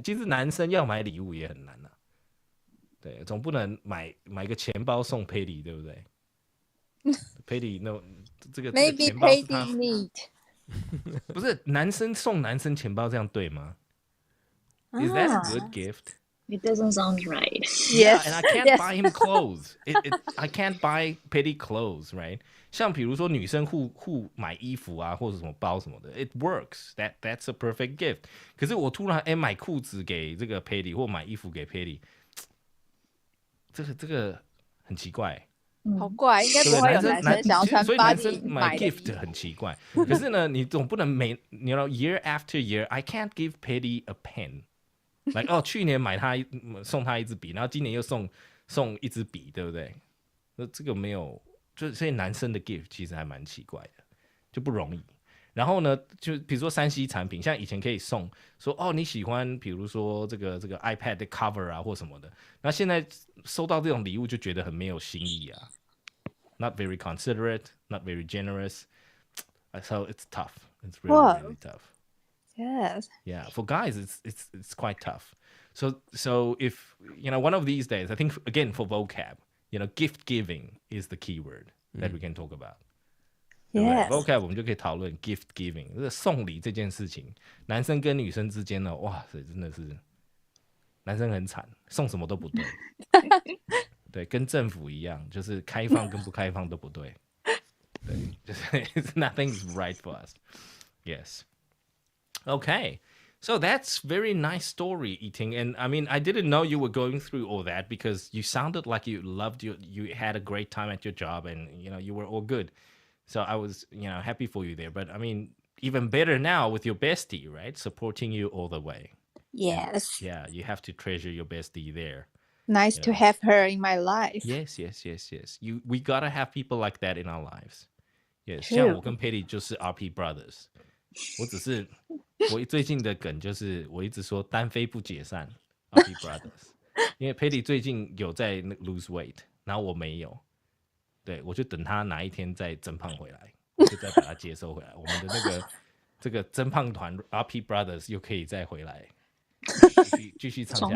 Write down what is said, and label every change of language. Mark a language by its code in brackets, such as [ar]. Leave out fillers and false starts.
[zh] 其实男生要买礼物也很难啊，对，总不能买个钱包送 Patty， 对不对？Patty no， 这个钱包是他 [en] Maybe Patty need [zh] 不是男生送男生钱包这样对吗？ [en] Is that a good gift? It doesn't sound right. Yeah, and I can't buy him clothes. I can't buy Patty clothes, right? [zh] 像比如说女生互买衣服啊，或者什么包什么的 ， [en] it works. That's a perfect gift. [zh] 可是我突然买裤子给这个 Patty， 或买衣服给 Patty， 这个很奇怪。好怪，应该不会有男生想要穿所以男生 [en] Body [zh] 买买的 gift 很奇怪。可是呢，你总不能 [en] year after year, I can't give Patty a pen. [zh] Like 去年送他一支笔，然后今年又送一支笔，对不对？那这个没有，所以男生的 gift 其实还蛮奇怪的，就不容易。然后呢，就比如说3C 产品，像以前可以说你喜欢，比如说这个 iPad 的 cover 啊或什么的，那现在收到这种礼物就觉得很没有心意啊 ， [en] not very considerate, not very generous, so it's tough. It's really tough. Yes. Yeah, for guys, it's quite tough. So if one of these days, I think again for vocab, gift giving is the key word that we can talk about. Yes. [zh] vocab 我们就可以讨论 gift giving， 这个送礼这件事情，男生跟女生之间呢，哇塞，真的是男生很惨，送什么都不对，对，跟政府一样，就是开放跟不开放都不对，对，就是 [en] nothing is right for us. Yes. Okay. So that's very nice story, Yiting. And I mean, I didn't know you were going through all that because you sounded like you loved you had a great time at your job and, you were all good. So I was, happy for you there. But I mean, even better now with your bestie, right? Supporting you all the way. Yes. Yeah, you have to treasure your bestie there. Nice to have her in my life. Yes. We gotta have people like that in our lives. Yes. [zh] 像我跟 Patty 就是 RP Brothers。我最近的梗就是我一直说单飞不解散 RP Brothers， 因为 Patty 最近有在 [en] lose weight， [zh] 然后我没有，对，我就等他哪一天再增胖回来，就再把他接收回来。我们的这个增胖团 RP Brothers 又可以再回来，继续唱下去，